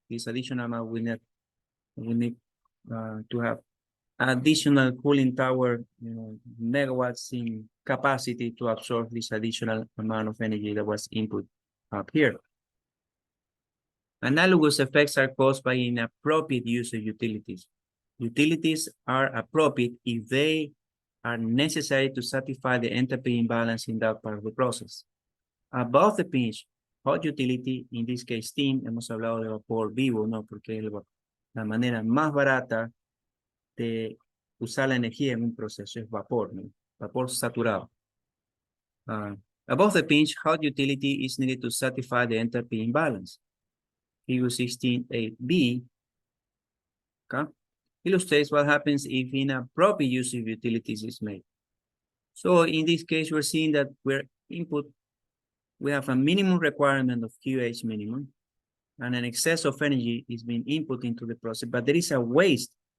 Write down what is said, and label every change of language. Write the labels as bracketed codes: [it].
[en] This additional amount will need to have additional cooling tower, megawatts in capacity to absorb this additional amount of energy that was input up here. Analogous effects are caused by inappropriate use of utilities. Utilities are appropriate if they are necessary to satisfy the enthalpy imbalance in that part of the process. Above the pinch, hot utility, in this case steam, [es] hemos hablado de vapor vivo, ¿no? Porque es la manera más barata de usar la energía en un proceso, es vapor, ¿no? Vapor saturado. [en] Above the pinch, hot utility is needed to satisfy the enthalpy imbalance. Figure 16.8b, okay, illustrates what happens if inappropriate use of utilities is made. So in this case, we're seeing that we have a minimum requirement of QH minimum, and an excess of energy is being input into the process, but there is a waste.